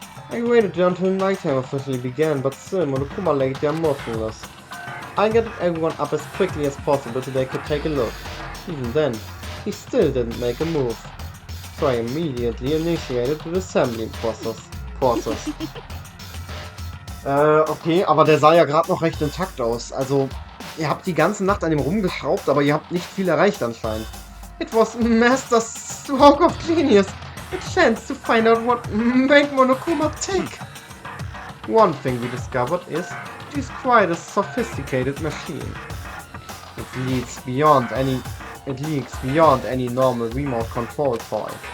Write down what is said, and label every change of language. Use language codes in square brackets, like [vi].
[en] I waited until nighttime officially began, but still Monokuma lay there motionless. I gathered everyone up as quickly as possible so they could take a look. Even then, he still didn't make a move. So I immediately initiated the assembly process. [de] Okay, aber der sah ja gerade noch recht intakt aus. Also, ihr habt die ganze Nacht an ihm rumgeschraubt, aber ihr habt nicht viel erreicht anscheinend. [en] It was Master Stroke of Genius. A chance to find out what made Monokuma tick. One thing we discovered is he's quite a sophisticated machine. It leaks beyond any normal remote control toy.